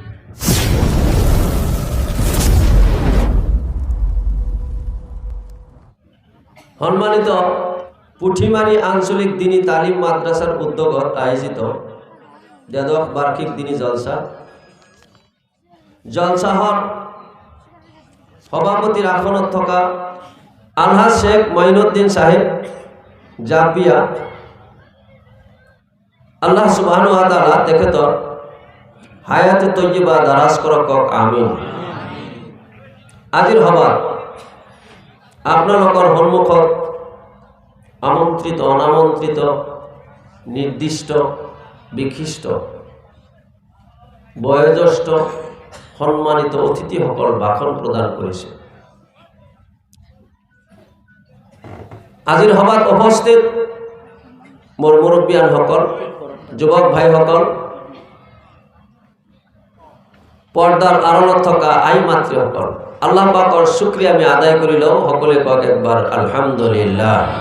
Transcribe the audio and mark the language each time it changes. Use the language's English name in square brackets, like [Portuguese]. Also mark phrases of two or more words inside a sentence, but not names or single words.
[Assamese] সম্মানিত পুঠিমাৰী আঞ্চলিক দিনী তালিম মাদ্ৰাছাৰ উদ্যোগত আয়োজিত দ্বাদশ বাৰ্ষিক দিনী জলসাহৰ সভাপতিৰ আসনত থকা আলহাজ শেখ মঈনুদ্দিন সাহেব জাপিয়া [Arabic] الله سبحانه وتعالى [Assamese] তেখেতৰ হায়াতে তৈয়বা দাৰাজ কৰক আমিন আজিৰ সভাত আপোনালোকৰ সন্মুখত আমন্ত্রিত অনামন্ত্রিত নির্দিষ্ট বিশিষ্ট বয়োজ্যেষ্ঠ সম্মানিত অতিথিসকল ভাষণ প্ৰদান কৰিছে আজিৰ সভাত উপস্থিত মোৰ মুৰব্বীয়ানসকল যুৱক ভাইসকল পৰ্দাৰ আড়ালত থকা আই মাতৃসকল আল্লাহ পাকৰ শুকৰিয়া আমি আদায় কৰি লওঁ সকলোৱে কওক একবাৰ আলহামদুলিল্লাহ